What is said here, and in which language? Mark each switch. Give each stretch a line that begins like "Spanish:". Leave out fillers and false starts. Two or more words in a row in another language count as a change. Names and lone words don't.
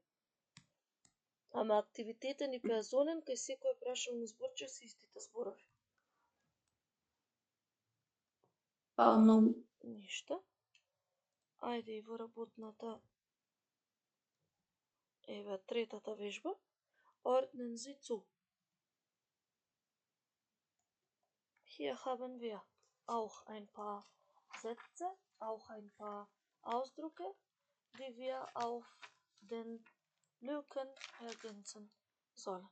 Macedonian: Ама активитетен и персонен кај секој прашално зборче се истите зборови. Фала многу. Ништо. Ајде и во работната. Еве третата вежба.
German: Ordnen Sie zu. Hier haben wir auch ein paar Sätze, auch ein paar Ausdrücke, die wir auf den Lücken ergänzen sollen.